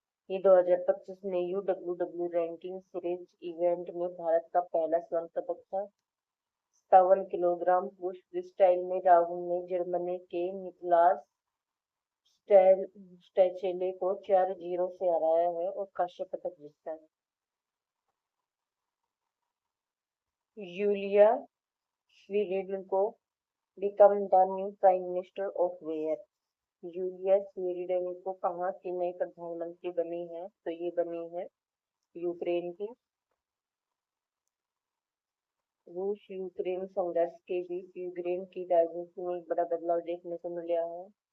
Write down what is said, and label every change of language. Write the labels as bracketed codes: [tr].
[hi] ये 2025 में UWW ranking series event में भारत का पहला स्वर्ण पदक था। 57 किलोग्राम पुरुष फ्रीस्टाइल में राहुल ने जर्मनी के निकलास स्टैचेले को 4-0 से हराया है और कांस्य पदक जीता है। [en] Yulia Svyrydenko become the new Prime Minister of where? [hi] Yulia स्वीरिडेनको कहाँ की नई प्रधानमंत्री बनी है? तो ये बनी है यूक्रेन की। रूस यूक्रेन संघर्ष के बीच यूक्रेन की राजनीति में एक बड़ा बदलाव देखने को मिला है।